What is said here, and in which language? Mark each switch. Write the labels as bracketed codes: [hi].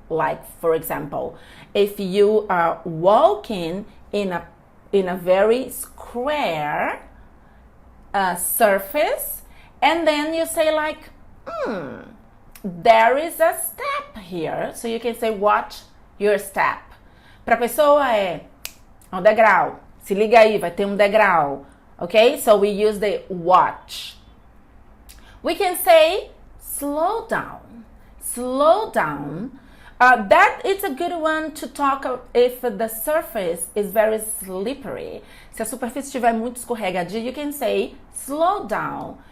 [en] Like, for example, if you are walking in a very square surface, and then you say like, there is a step here. So you can say, watch your step. [pt] Para a pessoa é um degrau. Se liga aí, vai ter um degrau. [en] Okay? So we use the watch. We can say, slow down. slow down. That is a good one to talk if the surface is very slippery. [pt] Se a superfície estiver muito escorregadia, [en] you can say slow down.